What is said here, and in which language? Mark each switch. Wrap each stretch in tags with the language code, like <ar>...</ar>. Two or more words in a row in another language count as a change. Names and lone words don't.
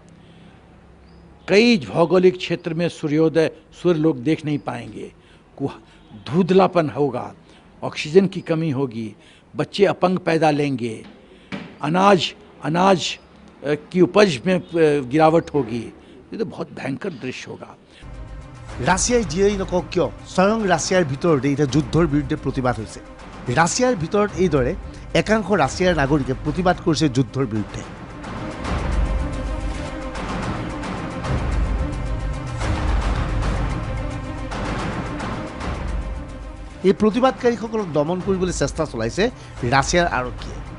<hi>कई भौगोलिक क्षेत्र में सूर्य लोग देख नहीं पाएंगे, धुंधलापन होगा, ऑक्सीजन की कमी होगी, बच्चे अपंग पैदा लेंगे, अनाज की उपज में गिरावट होगी। ये तो बहुत भयंकर दृश्य होगा।</hi> <as>ৰাছিয়াই যিয়েই নকওক কিয় স্বয়ং ৰাছিয়াৰ ভিতৰতে এতিয়া যুদ্ধৰ বিৰুদ্ধে প্ৰতিবাদ হৈছে। ৰাছিয়াৰ ভিতৰত এইদৰে একাংশ ৰাছিয়াৰ নাগৰিকে প্ৰতিবাদ কৰিছে যুদ্ধৰ বিৰুদ্ধে। এই প্ৰতিবাদকাৰীসকলক দমন কৰিবলৈ চেষ্টা চলাইছে ৰাছিয়াৰ আৰক্ষীয়ে।</as>